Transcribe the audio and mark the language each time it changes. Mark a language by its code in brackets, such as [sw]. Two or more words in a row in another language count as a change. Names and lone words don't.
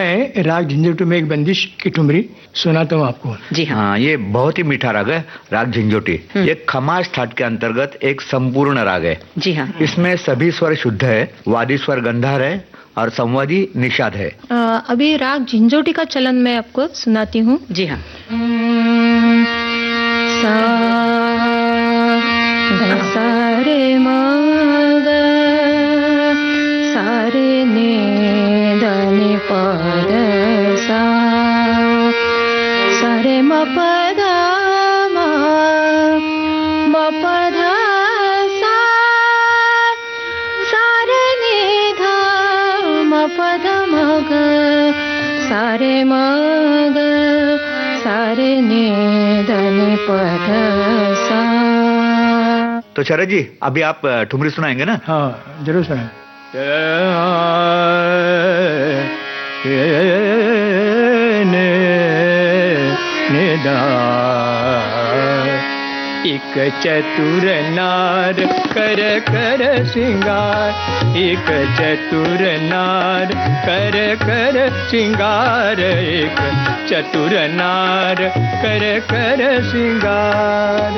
[hi] मैं राग झंझोटी में एक बंदिश की ठुमरी सुनाता हूँ आपको। जी हाँ। ये बहुत ही मीठा राग है, राग झंझोटी। ये खमाज ठाट के अंतर्गत एक संपूर्ण राग है। जी हाँ। इसमें सभी स्वर शुद्ध है, वादी स्वर गंधार है और संवादी निषाद है। अभी राग झंझोटी का चलन मैं आपको सुनाती हूँ। जी हाँ। सा ग सा रे म ग सा रे ने ध नि प ध सा सा रे म प ध म म प ध सा सा रे नि ध म प ध म ग सा रे म ग सा रे नि ध नि प ध सा। तो शरद जी, अभी आप ठुमरी सुनाएंगे ना? हाँ, जरूर सुना। एक चतुर नार कर कर सिंगार, एक चतुर नार कर कर सिंगार, एक चतुर नार कर कर सिंगार।